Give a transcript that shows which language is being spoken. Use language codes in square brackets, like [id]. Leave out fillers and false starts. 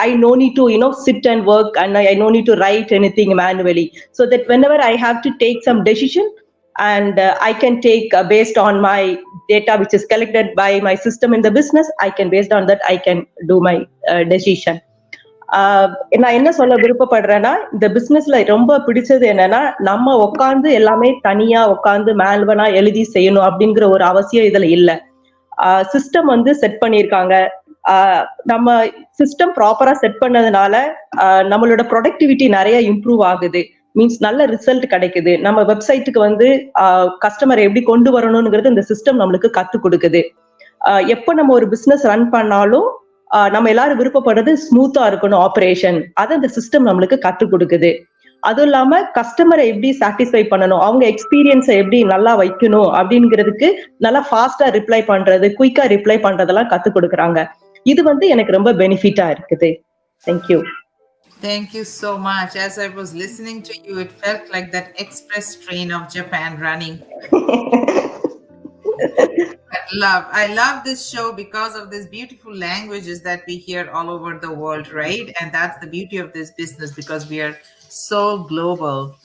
[en] I no need to sit and work, and I no need to write anything manually, so that whenever I have to take some decision, and I can take based on my data which is collected by my system in the business, I can, based on that, I can do my decision. [ta] நான் என்ன சொல்ல விருப்பப்படுறேன்னா, இந்த பிசினஸ்ல ரொம்ப பிடிச்சது என்னன்னா, நம்ம உட்காந்து எல்லாமே தனியா உட்காந்து மேல்வனா எழுதி செய்யணும் அப்படிங்கிற ஒரு அவசியம் இதுல இல்ல. சிஸ்டம் செட் பண்ணியிருக்காங்க. நம்ம சிஸ்டம் ப்ராப்பரா செட் பண்ணதுனால நம்மளோட ப்ரொடக்டிவிட்டி நிறைய இம்ப்ரூவ் ஆகுது. மீன்ஸ் நல்ல ரிசல்ட் கிடைக்குது. நம்ம வெப்சைட்டுக்கு கஸ்டமர் எப்படி கொண்டு வரணும்ங்கிறது இந்த சிஸ்டம் நம்மளுக்கு கத்து கொடுக்குது. எப்ப நம்ம ஒரு பிசினஸ் ரன் பண்ணாலும் நம்ம எல்லாரும் விருப்பப்படுறது ஸ்மூத்தா இருக்கணும் ஆபரேஷன். அதை அந்த சிஸ்டம் நம்மளுக்கு கற்றுக் கொடுக்குது. அதுவும் இல்லாம கஸ்டமரை எப்படி சாட்டிஸ்ஃபை பண்ணணும், அவங்க எக்ஸ்பீரியன்ஸை எப்படி நல்லா வைக்கணும் அப்படிங்கிறதுக்கு நல்லா ஃபாஸ்டா ரிப்ளை பண்றது, குயிக்கா ரிப்ளை பண்றதெல்லாம் கத்துக் கொடுக்குறாங்க. இது எனக்கு ரொம்ப பெனிஃபிட்டா இருக்குது. [en] Thank you. Thank you so much. As I was listening to you, it felt like that express train of Japan running. I love this show because of these beautiful languages that we hear all over the world, right? And that's the beauty of this business because we are so global.